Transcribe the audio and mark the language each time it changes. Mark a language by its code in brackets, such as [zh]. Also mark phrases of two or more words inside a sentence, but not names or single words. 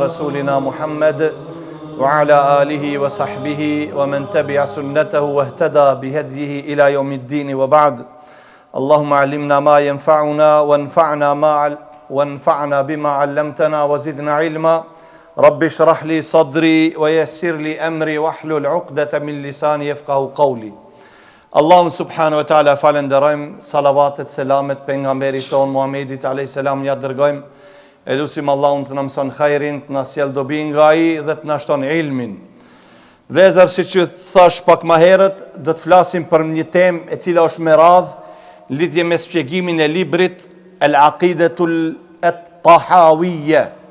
[ar] رسولنا محمد وعلى آله وصحبه ومن تبع سنته واهتدى بهديه إلى يوم الدين وبعد اللهم علمنا ما ينفعنا وانفعنا بما علمتنا وزدنا علما رب اشرح لي صدري ويسر لي أمري واحلل عقدة من لساني يفقهوا قولي. [sq] Allahun [ar] سبحانه وتعالى [sq] falenderojmë, salavatet, selamet pejgamberit ton Muhamedit [ar] عليه السلام [sq] ja dërgojmë, elusim Allahun të na mëson khairin, të na sjell dobi nga ai dhe të na shton ilmin. Vezër, siç ju thash pak më herët, do të flasim për një temë e cila është me radhë lidhje me shpjegimin e librit Al-Aqidatul At-Tahawiyya.